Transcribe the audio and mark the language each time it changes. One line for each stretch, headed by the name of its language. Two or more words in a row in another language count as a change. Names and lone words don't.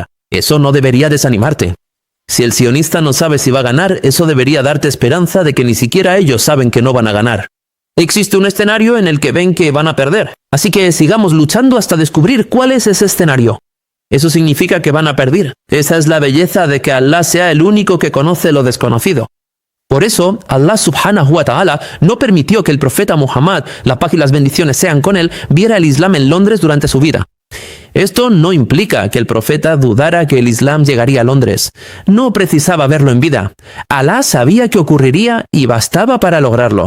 Spanish: Eso no debería desanimarte. Si el sionista no sabe si va a ganar, eso debería darte esperanza de que ni siquiera ellos saben que no van a ganar. Existe un escenario en el que ven que van a perder. Así que sigamos luchando hasta descubrir cuál es ese escenario. Eso significa que van a perder. Esa es la belleza de que Allah sea el único que conoce lo desconocido. Por eso,
Arabic: الله سبحانه وتعالى
Spanish: no permitió que el profeta Muhammad, la paz y las bendiciones sean con él, viera el Islam en Londres durante su vida. Esto no implica que el profeta dudara que el Islam llegaría a Londres. No precisaba verlo en vida. Alá sabía que ocurriría y bastaba para lograrlo.